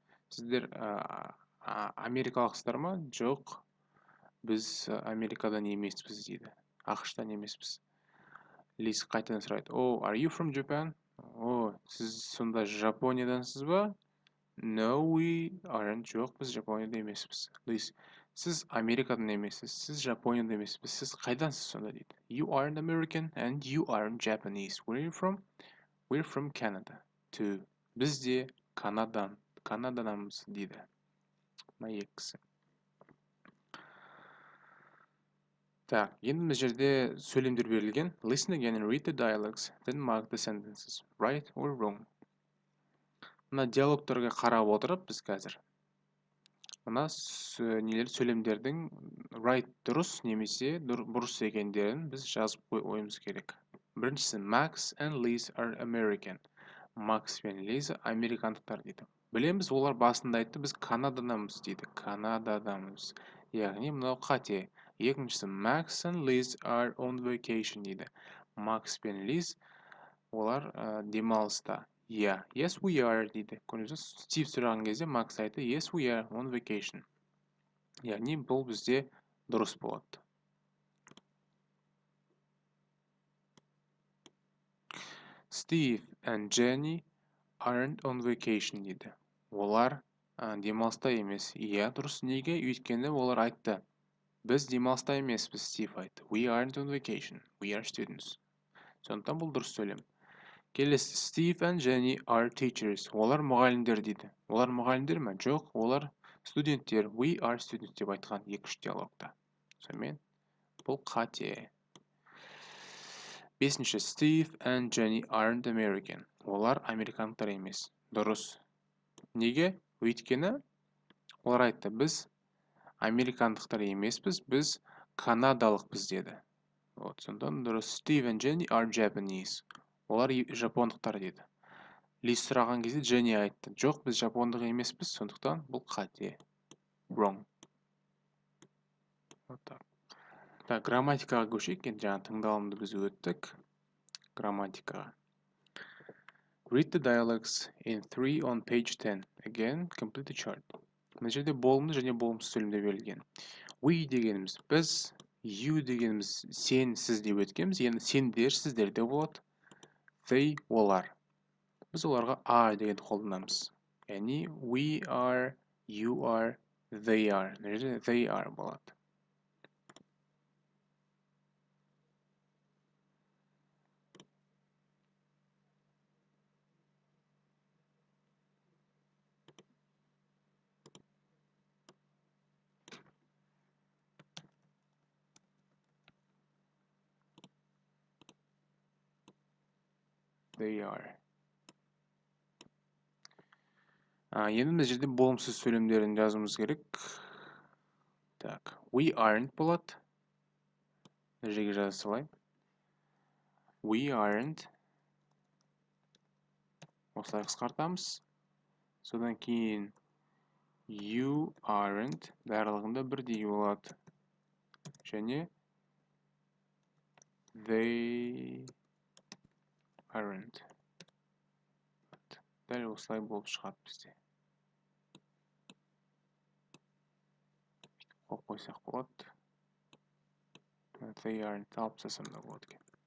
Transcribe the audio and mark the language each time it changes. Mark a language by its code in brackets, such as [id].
[kk] Сіздер америкалықсыздар ма? Жоқ. Біз Америкадан емеспіз дейді. ақш-тан емеспіз. Лиз қайтадан сұрайды. [en] Oh, are you from Japan? [kk] О, сіз сонда Жапониядансыз ба? [en] No, we aren't. [kk] Жоқ, біз Жапонияда емеспіз. Лиз, сіз Америкадан емессіз, сіз Жапонияда емеспіз. Сіз қайдансыз сонда дейді. [en] You aren't American and you aren't Japanese. Where are you from? We're from Canada. Too. [kk] Біз де Канададанмыз дейді. Мына екісі. Так, енді мына жерде сөйлемдер берілген. [en] Listen again and read the dialogues, then mark the sentences, right or wrong. [kk] Мына диалогтарға қарап отырып, біз қазір мына сөйлемдердің right дұрыс немесе бұрыс екендерін біз жазып қоюымыз керек. Біріншісі, [en] Max and Liz are American. [kk] Макс пен Лиза американдықтар дейді. Білеміз, олар басында айтты, біз Канададамыз дейді. Канададамыз. Яғни мынау қате. Екіншісі, [en] Max and Liz are on vacation [kk] дейді. Макс пен Лиз олар демалыста. [en] Yeah, yes we are [kk] дейді. Көрдіңіз, Стив сұраған кезде Макс айтты, [en] yes we are on vacation. [kk] Яғни бұл бізде дұрыс болады. [en] Steve and Jenny aren't on vacation [kk] дейді. Олар демалыста емес. Иә, дұрыс. Неге? Өйткені олар айтты. Біз демалыста емеспіз, Стив айтты. [en] We aren't on vacation. We are students. [kk] Сондықтан бұл дұрыс сөйлем. Келесі, [en] Steve and Jenny are teachers. [kk] Олар мұғалімдер дейді. Олар мұғалімдер ме? Жоқ, олар студенттер. [en] We are students [kk] деп айтқан екі-үш диалогта. Сонымен бұл қате. Бесінші, [en] Steve and Jenny aren't American. [kk] Олар американдықтар емес. Дұрыс. Неге? Өйткені олар айтты, біз американдықтар емеспіз, біз канадалықпыз деді. Сонда дұрыс. [en] Steve and Jenny are Japanese. [kk] Олар жапондықтар деді. Лиз сұраған кезде Jenny айтты. Жоқ, біз жапондық емеспіз, сондықтан бұл қате. [en] Wrong. [kk] Так, грамматикаға көшейік. Енді жаңа тыңдалымды біз өттік. Грамматикаға. [en] Read the dialogues in 3 on page 10. Again, complete the chart. [kk] Мына жерде болымды және болымсыз сөйлемдер берілген. We дегеніміз біз, you дегеніміз сен, сіз деп өткенбіз. Енді сендер, сіздерде болады. [en] They, олар. [kk] Біз оларға are дегенді қолданамыз. [en] Яғни we are, you are, they are. [kk] Мына жерде [en] they are [kk] болады. [en] They are. [kk] Енді мына жерде болымсыз сөйлемдерін жазуымыз керек. Так, [en] we aren't [kk] болады. Мына жерге жаза салайын. [en] We aren't. [kk] Осылай қысқартамыз. Содан кейін [en] you aren't. [kk] Барлығында бірдей болады. [en] Және they aren't. [kk] Дәл осылай болып шығады бізде. Қойып қойсақ болады. [en] They aren't [kk] алып тастасам да болады екен.